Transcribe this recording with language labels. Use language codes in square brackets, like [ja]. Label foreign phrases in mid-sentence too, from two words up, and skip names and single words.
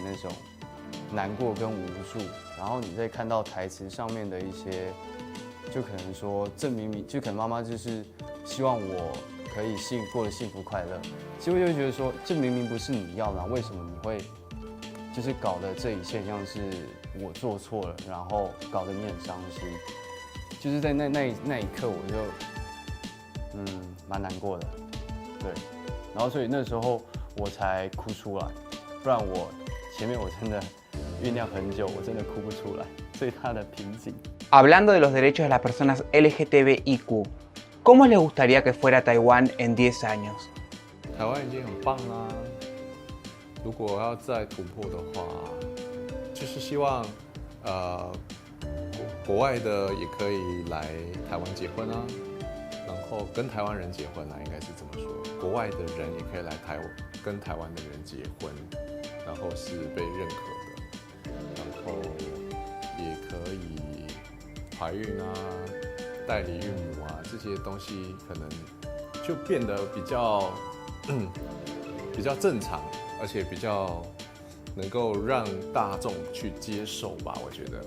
[zh] 那种难过跟无助，然后你再看到台词上面的一些，就可能说这明明就可能妈妈就是希望我可以过得幸福快乐，其实我就会觉得说这明明不是你要的，为什么你会就是搞得这一切像是我做错了，然后搞得你很伤心，就是在那一刻我就。蛮难过的，对，然后所以那时候我才哭出来，不然我前面我真的酝酿很久，我真的哭不出来，最大的瓶颈。 [es] Hablando de los derechos de las personas LGTBIQ, ¿cómo les gustaría que fuera Taiwán en 10 años? [zh] 台湾已经很棒啦，如果要再突破的话，就是希望国外的也可以来台湾结婚啊。然后跟台湾人结婚啦，应该是这么说。国外的人也可以来跟台湾的人结婚，然后是被认可的，然后也可以怀孕啊、代理孕母啊这些东西，可能就变得比较正常，而且比较能够让大众去接受吧，我觉得。